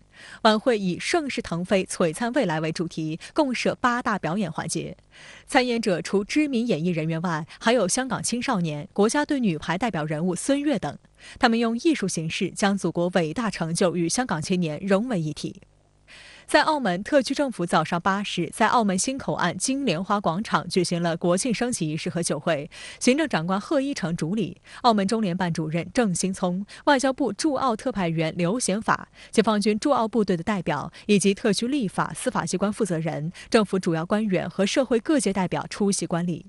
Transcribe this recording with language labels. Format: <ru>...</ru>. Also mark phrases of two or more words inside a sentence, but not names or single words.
<zh>晚會以盛世騰飛、璀璨未來為主題，共設8大表演環節。參演者除知名演藝人員外，還有香港青少年、國家隊女排代表人物孫悅等。他們用藝術形式將祖國偉大成就與香港青年融為一體。在澳门，特区政府早上8时在澳门新口岸金莲花广场举行了国庆升旗仪式和酒会，行政长官贺一诚主礼，澳门中联办主任郑兴聪、外交部驻澳特派员刘显法、解放军驻澳部队的代表以及特区立法、司法机关负责人、政府主要官员和社会各界代表出席观礼。</zh>